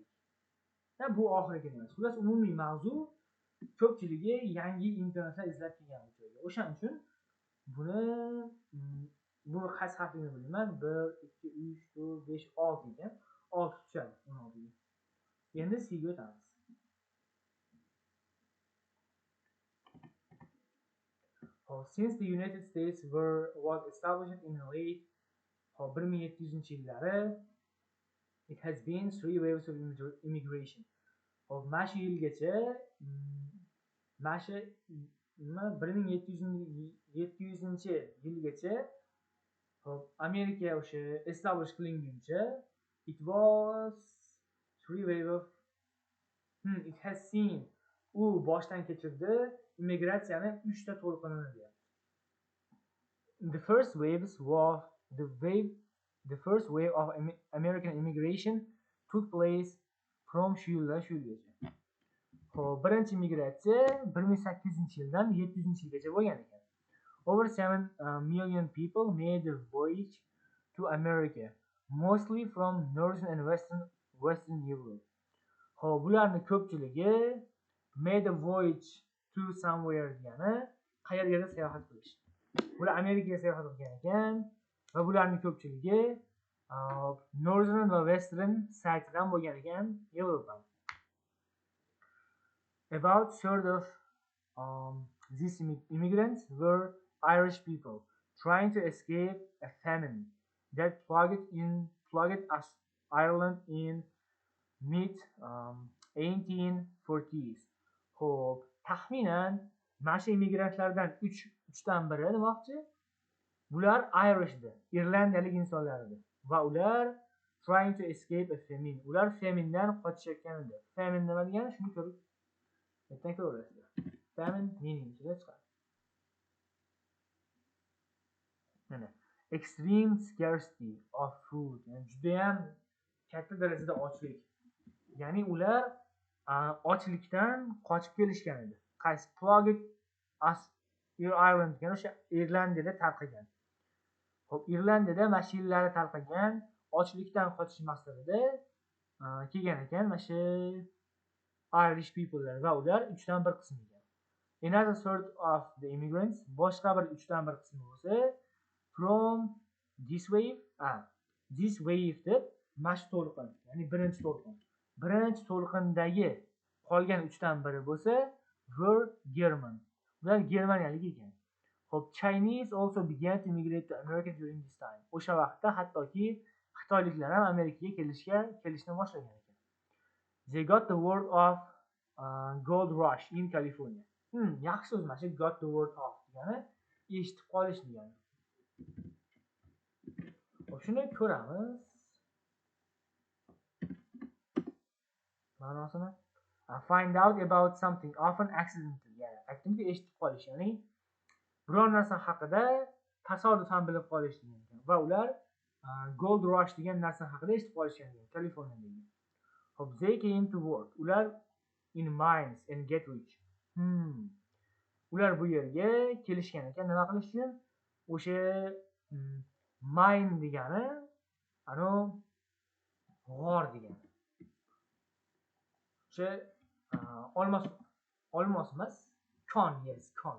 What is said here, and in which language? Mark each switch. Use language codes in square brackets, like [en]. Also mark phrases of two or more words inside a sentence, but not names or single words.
[uz] Bu oxiriga emas. Xullas umumiy mavzu ko'pchiligi yangi imkoniyatlar izlab kelgan bu joyga. O'shaning uchun bu qaysi harfini bilmayman. 1 2 3 4 5 6 ekan. 6 tushadi 16 ga. Endi C ga o'tamiz. [en] Since the United States was established in the late 1700-yillari, it has been 3 waves of immigration. [uz] Mana shu yilgacha, mana shu 1700-yilgacha Amerika o'sha establish qilinguncha [en] It was three wave of it has seen [uz] u boshdan kechirdi immigratsiyani 3 ta to'lqinini deyapti. [en] The first waves was the first wave of American immigration took place from [uz] shu yildan shu yilgacha. Xo'p, birinchi immigratsiya 1800-yildan 700-yilgacha bo'lgan ekan. [en] Over 7 million people made the voyage to America, mostly from northern and western Europe. [uz] Xo'p, bularning ko'pchiligi [en] made a voyage to somewhere [uz] degani qayergadir sayohat qilish. Bular Amerikaga sayohat qilgan ekan va bularning ko'pchiligi northern va western side'dan bo'lgan ekan, Yevropa. [en] About third of these immigrants were Irish people trying to escape a famine that plagued Ireland in mid 1840s. [uz] Xo'p, taxminan mana shu immigrantlardan 3dan biri demoqchi. Bular Irishdi, irlandiyalik insonlar edi va ular [en] trying to escape a famine. [uz] Ular famindan qochishayotgan edi. Famine nima degani? Shuni ko'rib ertaga ko'rasizlar. [en] Famine meaning [uz] chiqadi. [en] Mana extreme scarcity of food. [uz] Yani juda ham katta darajada ochlik. Ya'ni ular ochlikdan qochib kelishgan edi. Qaysi plagued Ireland degani o'sha Irlandiyada tarqagan. Xo'p, Irlandiyada mana shu yillarda tarqagan ochlikdan qochish maqsadida kelgan ekan mana shu [en] Irish people'lar [uz] va ular 3dan 1 qismi ekan. [en] Another sort of the immigrants [uz] boshqa bir 3dan 1 qismi bo'lsa [en] from this wave [uz] deb mana shu to'lqin, ya'ni birinchi to'lqin. Birinchi to'lqindagi qolgan 3dan 1 bo'lsa [en] were German. [uz] Ular Germaniyalik ekan. Xo'p, [en] Chinese also began to immigrate to America during this time. [uz] O'sha vaqtda hattoki Xitoyliklar ham Amerikaga kelishni boshlagan ekan. [en] They got the word of gold rush in California. [uz] Yaxshi so'z mana shu [en] got the word of [uz] degani eshitib qolish degani. Xo'p, shuni ko'ramiz. [en] Ma'nosini find out about something often accidental. [uz] Ya'ni aytdimki eshitib qolish, ya'ni biror narsa haqida tasodifan bilib qolish degan ekan. Va ular [en] gold rush [uz] degan narsa haqida eshitib qolishgan ekan, Kaliforniyadagi. Xo'p, [en] they came to work. Ular in mines and get rich. [uz] Ular bu yerga kelishgan ekan, nima qilish uchun? O'sha mine degani ano g'or degani. O'sha olmos emas, kon, yes, kon.